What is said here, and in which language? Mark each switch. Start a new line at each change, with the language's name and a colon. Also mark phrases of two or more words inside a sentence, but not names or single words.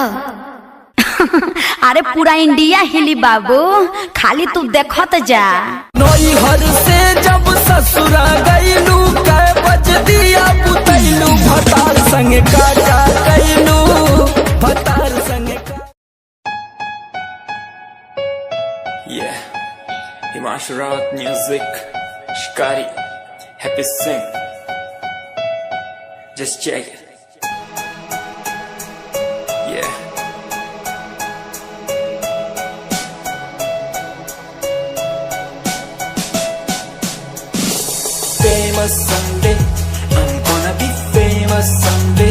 Bhojpuri: अरे पूरा इंडिया हिली बाबू, खाली तू देखत जा। नई हर से जब ससुरा गईलू कै बज दिया बुतैलू भतार संगे काका कैलू भतार संगे।
English: Yeah, Himanshu Rawat music, Shikari, Happy Singh. Just check it. Yeah. Famous someday, I'm gonna be famous someday.